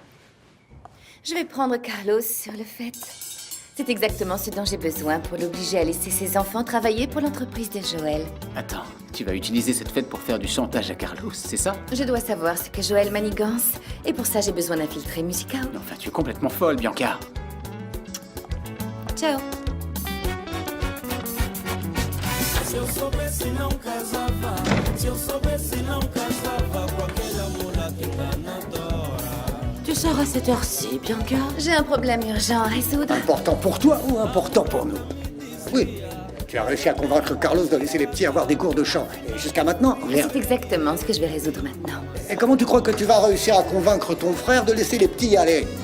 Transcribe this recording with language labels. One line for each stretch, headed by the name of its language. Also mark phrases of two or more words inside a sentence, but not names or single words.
French: Je vais prendre Carlos sur le fait. C'est exactement ce dont j'ai besoin pour l'obliger à laisser ses enfants travailler pour l'entreprise de Joël. Attends, tu vas utiliser cette fête pour faire du chantage à Carlos, c'est ça? Je dois savoir ce que Joël manigance, et pour ça j'ai besoin d'un filtré musical. Enfin, tu es complètement folle, Bianca. Ciao.
Portuguese: Se eu soubesse não casava, se eu soubesse não casava com aquela mula que enganadora.
French: Tu sors à cette heure-ci, Bianca? J'ai un problème urgent à résoudre. Important pour toi ou important pour nous? Oui, tu as réussi à convaincre Carlos de laisser les petits avoir des cours de chant. Et jusqu'à maintenant, rien. C'est exactement ce que je vais résoudre maintenant. Et comment tu crois que tu vas réussir à convaincre ton frère de laisser les petits y aller?